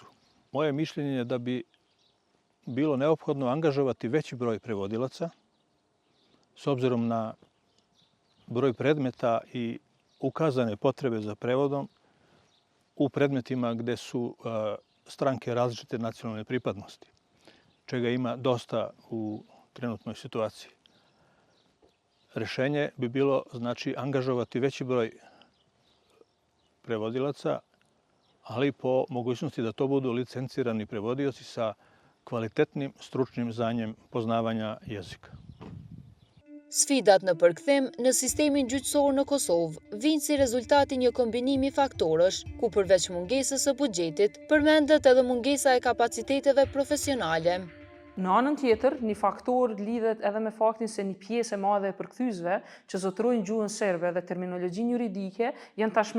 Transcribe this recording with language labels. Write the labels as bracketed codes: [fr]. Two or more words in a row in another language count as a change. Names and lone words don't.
[sr] Moje mišljenje je da bi bilo neophodno angažovati veći broj prevodilaca s obzirom na broj predmeta i ukazane potrebe za prevodom u predmetima gde su stranke različite nacionalne pripadnosti, čega ima dosta u trenutnoj situaciji. Rešenje bi bilo, znači, angažovati veći broj prevodilaca, ali po mogućnosti da to budu licencirani prevodioci sa kvalitetnim stručnim znanjem poznavanja jezika. [sq] Sfidat në përkthim në sistemin gjyqësor në Kosovë vijnë si rezultati një kombinimi faktorësh, ku përveç mungesës së buxhetit, përmendet edhe mungesa e kapaciteteve profesionale. Në anën tjetër, një faktor lidhet edhe me faktin se një pjesë e madhe e përkthyesve që zotërojnë gjuhën serbe dhe terminologjinë juridike janë tashmë